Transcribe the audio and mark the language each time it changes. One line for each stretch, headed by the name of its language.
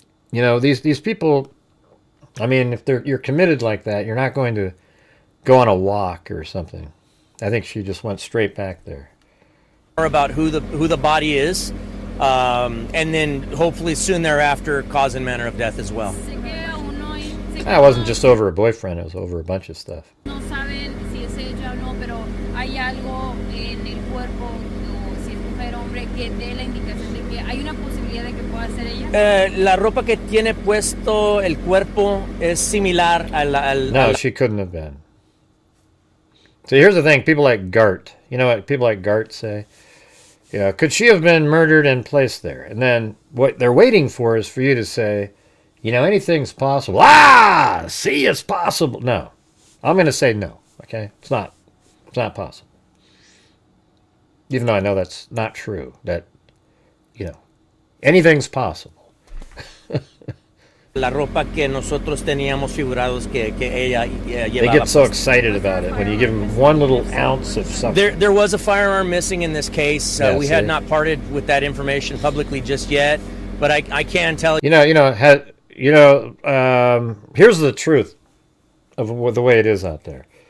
English: You know, these people, I mean, if you're committed like that, you're not going to go on a walk or something. I think she just went straight back there. About who the body is, and then hopefully soon thereafter cause and manner of death as well. It wasn't just over a boyfriend, it was over a bunch of stuff.
Spanish: No saben si es ella o no, pero hay algo en el cuerpo o si es mujer o hombre que dé la indicación de que hay una posibilidad de que pueda ser ella. La ropa que tiene puesto el cuerpo es similar
English: No, she couldn't have been. So here's the thing, people like Gart, you know what people like Gart say? Yeah, could she have been murdered and placed there? And then what they're waiting for is for you to say, you know, anything's possible. Ah, see, it's possible. No, I'm going to say no. Okay, it's not possible. Even though I know that's not true. That, you know, anything's possible.
Spanish: La ropa que nosotros teníamos figurados que ella llevaba.
English: They get so excited about it when you give them one little ounce of something. There was a firearm missing in this case. Yeah, we had not parted with that information publicly just yet, but I can tell you. Here's the truth of the way it is out there.